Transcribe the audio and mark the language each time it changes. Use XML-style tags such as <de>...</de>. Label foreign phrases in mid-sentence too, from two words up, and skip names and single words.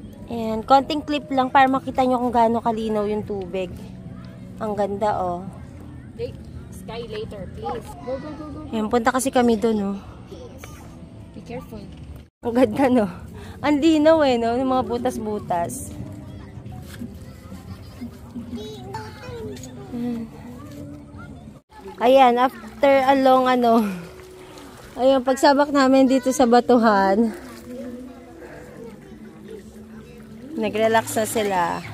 <tl>Ayan, konting clip lang para makita nyo kung gaano kalinaw yung tubig. Ang ganda, oh.</tl> <en>Sky later, please. Go, go, go, go.</en> <tl>Ayan, punta kasi kami doon, oh.</tl> <en>Be careful.</en> <tl>Ang ganda, no? Ang linaw, eh, no? Yung mga butas-butas. Ayan,</tl> <en>after a long,</en> <tl>ayan, pagsabak namin dito sa batuhan, nag-relax na sila.</tl>